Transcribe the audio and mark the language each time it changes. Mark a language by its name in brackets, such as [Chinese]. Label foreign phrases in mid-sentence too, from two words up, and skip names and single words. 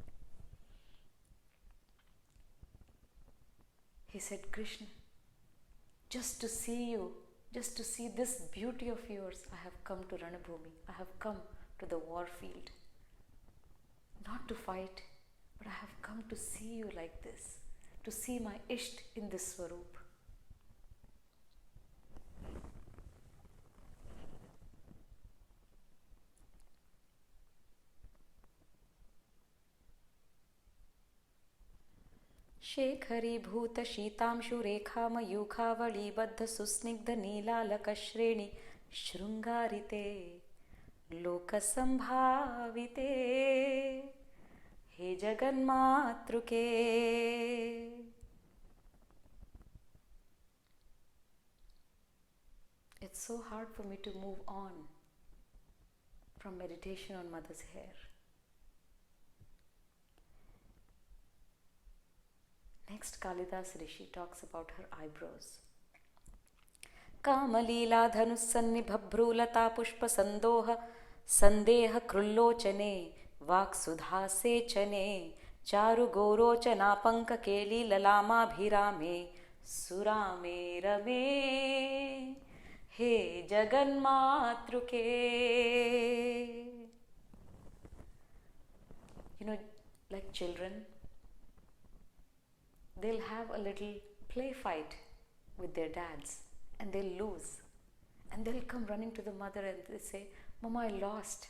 [English] He said, Krishna, just to see you, just to see this beauty of yours, I have come to Ranabhumi. I have come to the war field. Not to fight, but I have come to see you like this, to see my Isht in this Swaroop. [Sanskrit] शेखरीभूत शीतांशुरेखामयूखावलीबद्ध सुस्निग्ध नीलालकश्रेणि शृङ्गारिते लोकसम्भाविते हे जगन्मातृके. [English] It's so hard for me to move on from meditation on mother's hair. Next, Kalidas Rishi talks about her eyebrows. [Sanskrit] कामलीला धनुस्सन्निभभ्रूलता पुष्पसन्दोह सन्देह कृल्लोचने वाक्सुधासेचने चारुगौरोचनापङ्ककेली ललामाभिरामे सुरामे रमे हे जगन्मातृके. [English] You know, like children, they'll have a little play fight with their dads and they'll lose. And they'll come running to the mother and they say, Mama, I lost.